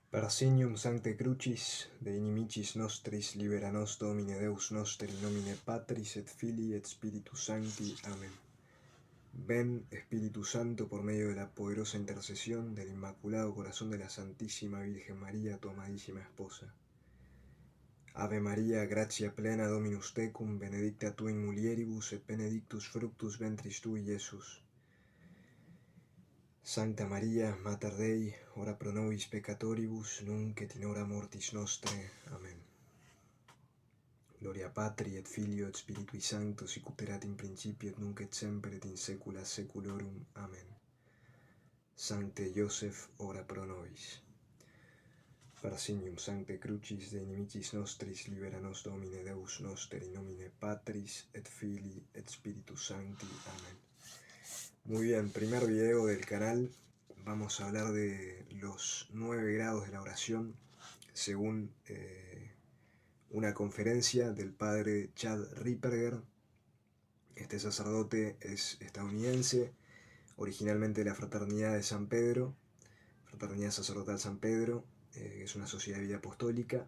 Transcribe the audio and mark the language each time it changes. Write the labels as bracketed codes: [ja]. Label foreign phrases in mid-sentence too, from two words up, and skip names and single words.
[la] Parasinium sancte crucis, de inimicis nostris libera nos Domine Deus noster in nomine Patris et Filii et Spiritus Sancti. Amén. [es] Ven, Espíritu Santo, por medio de la poderosa intercesión del Inmaculado Corazón de la Santísima Virgen María, tu amadísima esposa. [la] Ave María, gratia plena Dominus tecum, benedicta tu in mulieribus et benedictus fructus ventris tui, Iesus. Sancta María, Mater Dei, ora pro nobis peccatoribus, nunc et in hora mortis nostre. Amén. Gloria Patri et Filio et Spiritui Sancto, sic ut erat in principio et nunc et semper et in saecula saeculorum. Amén. Sancte Joseph, ora pro nobis. Parasinium sancte crucis, de inimicis nostris libera nos Domine Deus noster in nomine Patris et Filii et Spiritus Sancti. Amén. [es] Muy bien, primer video del canal. Vamos a hablar de los 9 grados de la oración según una conferencia del padre Chad Ripperger. Este sacerdote es estadounidense, originalmente de la Fraternidad de San Pedro, Fraternidad Sacerdotal San Pedro, que es una sociedad de vida apostólica.